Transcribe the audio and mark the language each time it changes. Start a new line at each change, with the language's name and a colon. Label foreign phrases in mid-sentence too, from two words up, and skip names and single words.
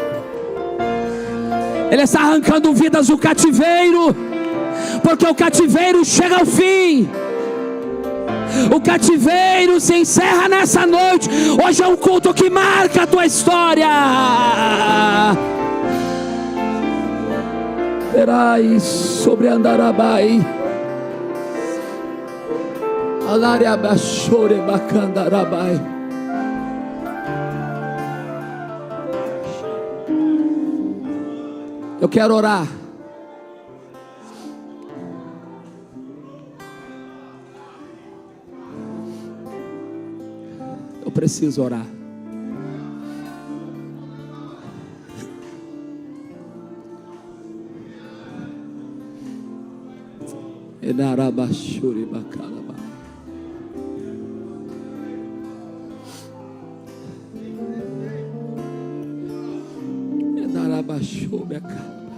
Portuguese: Ele está arrancando vidas do cativeiro, porque o cativeiro chega ao fim. O cativeiro se encerra nessa noite. Hoje é um culto que marca a tua história. Perai sobre Andarabai. Alaria bashore bakandarabai. Eu quero orar. Eu preciso orar. Enarabashuri bakalaba. Enarabashuri bakalaba.